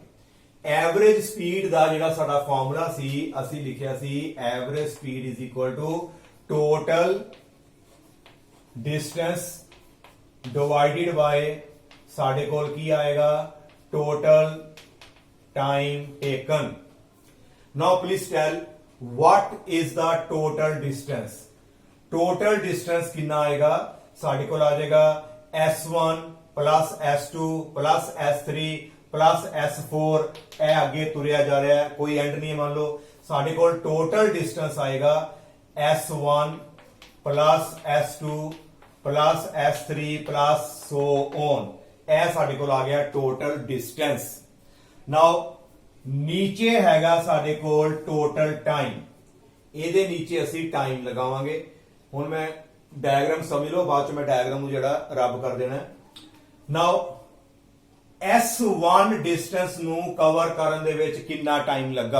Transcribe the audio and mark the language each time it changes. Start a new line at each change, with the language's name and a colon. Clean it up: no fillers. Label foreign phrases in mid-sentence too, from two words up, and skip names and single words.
English: average speed
Punjabi: ਦਾ ਜਿਹੜਾ ਸਾਡਾ ਫਾਰਮੂਲਾ ਸੀ ਅਸੀਂ ਲਿਖਿਆ ਸੀ
English: average speed is equal to total distance divided by
Punjabi: ਸਾਡੇ ਕੋਲ ਕੀ ਆਏਗਾ
English: total time taken. now please tell what is the total distance। total distance
Punjabi: ਕਿੰਨਾ ਆਏਗਾ? ਸਾਡੇ ਕੋਲ ਆ ਜਾਏਗਾ
English: S1 plus S2 plus S3 plus S4।
Punjabi: ਇਹ ਅੱਗੇ ਤੁਰਿਆ ਜਾ ਰਿਹਾ ਹੈ, ਕੋਈ ਐਂਡ ਨਹੀਂ। ਮੰਨ ਲਓ ਸਾਡੇ ਕੋਲ
English: total distance
Punjabi: ਆਏਗਾ
English: S1 plus S2 plus S3 plus so on।
Punjabi: ਇਹ ਸਾਡੇ ਕੋਲ ਆ ਗਿਆ
English: total distance.
Punjabi: ਨਾਓ ਨੀਚੇ ਹੈਗਾ ਸਾਡੇ ਕੋਲ
English: total time,
Punjabi: ਇਹਦੇ ਨੀਚੇ ਅਸੀਂ ਟਾਈਮ ਲਗਾਵਾਂਗੇ। ਹੁਣ ਮੈਂ ਡਾਇਗਰਾਮ ਸਮਝ ਲਓ, ਬਾਅਦ ਚ ਮੈਂ ਡਾਇਗਰਾਮ ਨੂੰ ਜਿਹੜਾ ਰੱਬ ਕਰ ਦੇਣਾ। ਨਾਓ S1 ਡਿਸਟੈਂਸ ਨੂੰ ਕਵਰ ਕਰਨ ਦੇ ਵਿੱਚ ਕਿੰਨਾ ਟਾਈਮ ਲੱਗਾ?